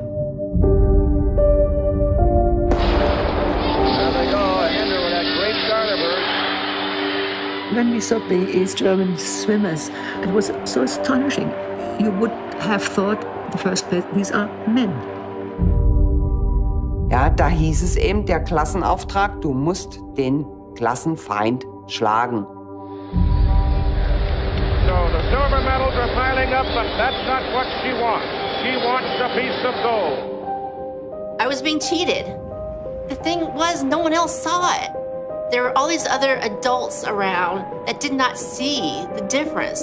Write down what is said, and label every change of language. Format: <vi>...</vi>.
<en>There they go, Andrew with that great Garterberg. When we saw the East German swimmers, it was so astonishing. You would have thought, in the first place, these are men.</en> <de>Ja, da hieß es eben, der Klassenauftrag, du musst den Klassenfeind schlagen.</de> <en>So the silver medals are piling up, but that's not what she wants. She wants a piece of gold. I was being cheated. The thing was, no one else saw it. There were all these other adults around that did not see the difference.</en>